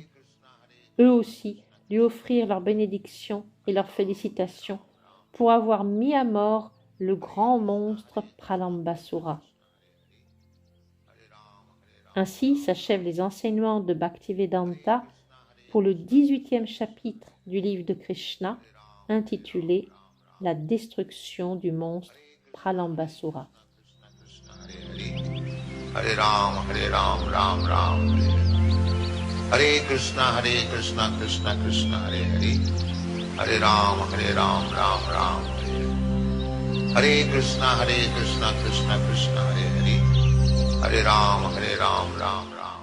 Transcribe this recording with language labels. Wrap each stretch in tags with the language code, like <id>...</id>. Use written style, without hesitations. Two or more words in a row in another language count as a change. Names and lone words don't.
<fr>Eux aussi lui offrirent leurs bénédictions et leurs félicitations pour avoir mis à mort le grand monstre Pralambasura. Ainsi s'achèvent les enseignements de Bhaktivedanta pour le 18e chapitre du livre de Krishna, intitulé « La destruction du monstre Pralambasura ».</fr> <sa>हरे राम, राम राम, हरे कृष्ण, कृष्ण कृष्ण, हरे हरे. हरे राम, राम राम, हरे कृष्ण, कृष्ण कृष्ण, हरे हरे, हरे राम, राम राम.</sa>